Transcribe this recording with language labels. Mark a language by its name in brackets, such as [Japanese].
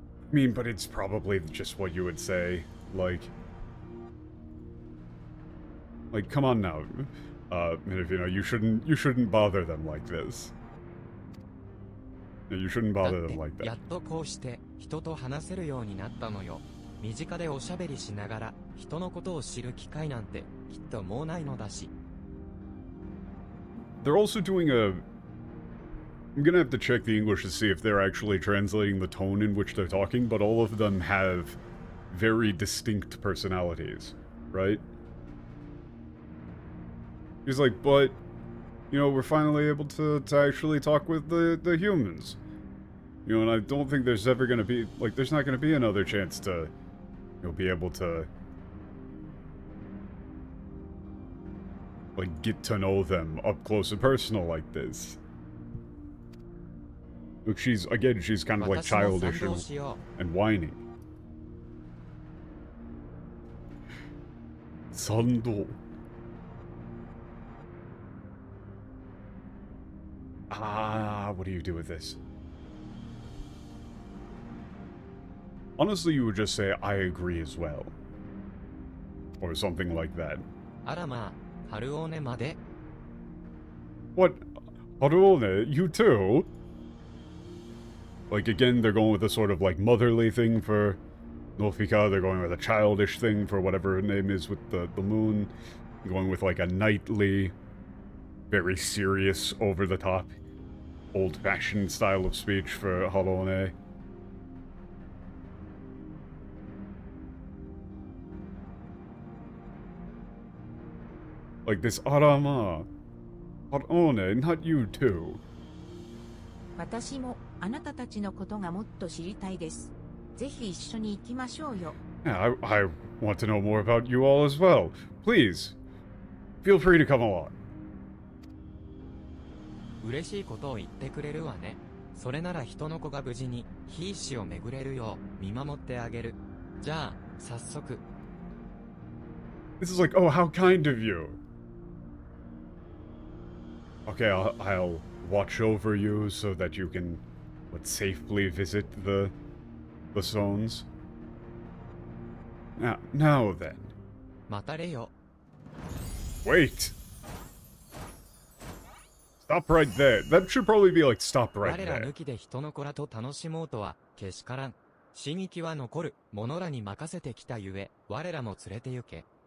[English] I mean, but it's probably just what you would say, like, come on now, you shouldn't bother them like this. You shouldn't bother them like that. [Japanese] やっとこうして人と話せるようになったのよ。身近でおしゃべりしながら人のことを知る機会なんてきっともうないのだし。 [English] They're also doing a... I'm gonna have to check the English to see if they're actually translating the tone in which they're talking, but all of them have very distinct personalities, right? He's like, but, you know, we're finally able to actually talk with the humans. You know, and I don't think there's ever gonna be, like, there's not gonna be another chance to, you know, be able to, like, get to know them up close and personal like this. Look, she's kind of like childish and whining. Sando. Ah, what do you do with this? Honestly, you would just say, I agree as well. Or something like that. [Japanese] あらまあ、ハルオーネまで。 [English] What? Haruone, you too? Like, again, they're going with a sort of, like, motherly thing for Nofika. They're going with a childish thing for whatever her name is with the moon. Going with, like, a knightly, very serious, over-the-top, old-fashioned style of speech for Haruone. Like this Arama. Haruone, not you too. [Japanese] 私もあなたたちのことがもっと知りたいです。ぜひ一緒に行きましょうよ。 [English] Yeah, I want to know more about you all as well. Please, feel free to come along. [Japanese] 嬉しいことを言ってくれるわね。それなら人の子が無事にひいしを巡れるよう見守ってあげる。じゃあ、早速。 [English] This is like, oh, how kind of you. Okay, I'll watch over you so that you can, safely visit the zones. Now then. またれよ。 Wait. Stop right there. That should probably be like, stop right [Japanese] 我ら [English] there. [Japanese] 抜きで人の子らと楽しもうとはけしからん。刺激は残る者らに任せてきたゆえ、我らも連れて行け。